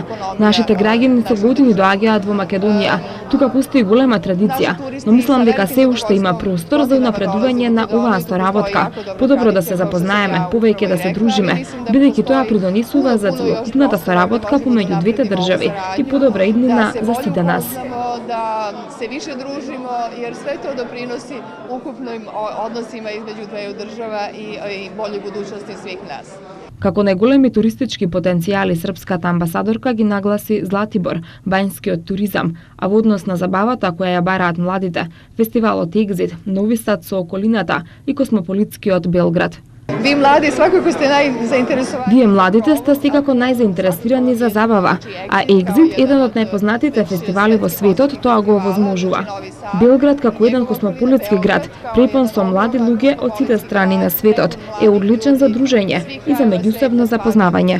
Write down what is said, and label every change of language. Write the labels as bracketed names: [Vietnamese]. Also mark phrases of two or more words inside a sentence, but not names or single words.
[Macedonian] Нашите граѓани со години доаѓаат во Македонија. Тука постои голема традиција, но мислам дека се уште има простор за напредување на оваа соработка. Подобро да се запознаеме, повеќе да се дружиме, бидејќи тоа придонесува за целокупната соработка помеѓу двете држави и подобра иднина за сите нас. [Serbian] Da se više družimo, jer sve to doprinosi ukupnim odnosima između dveju država i boljoj budućnosti svih nas. [Macedonian] Како најголеми туристички потенцијали српската амбасадорка ги нагласи Златибор, бањскиот туризам, а во однос на забавата која ја бараат младите, фестивалот Екзит, Нови Сад со околината и космополитскиот Белград. [Serbian] Vi mladi svakako ste najzainteresovani. [Macedonian] Вие младите сте секако најзаинтересирани за забава, а Екзит, еден од најпознатите фестивали во светот, тоа го овозможува. Белград како еден космополитски град, препон со млади луѓе од сите страни на светот, е одличен за дружење и за меѓусебно запознавање.